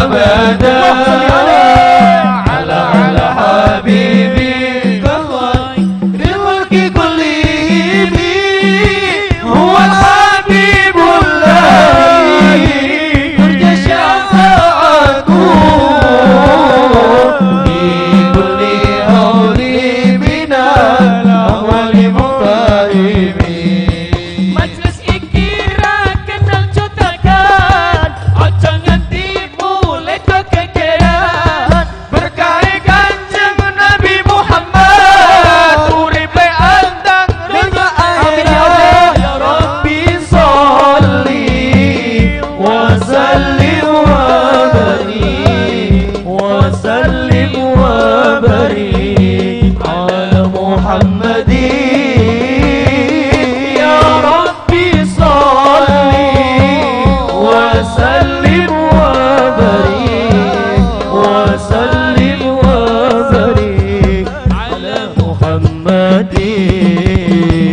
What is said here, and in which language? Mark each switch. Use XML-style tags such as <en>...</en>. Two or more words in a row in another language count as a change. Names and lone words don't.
<ar>أبدا على حبيبي للخلق كلهم هو الحبيب الله ترجى شفاعته في كل هول من الأهوال مقتحم.</ar> <jv>Majlis iki ra kenal jotakan, aja nganti mulai kegegeran. Berkah Kanjeng Nabi Muhammad, uripe andang rida ayat.</jv> <ar>يا رب صل وسلم وبارك على محمد. يا رب صل وسلم وبارك على محمد.</ar>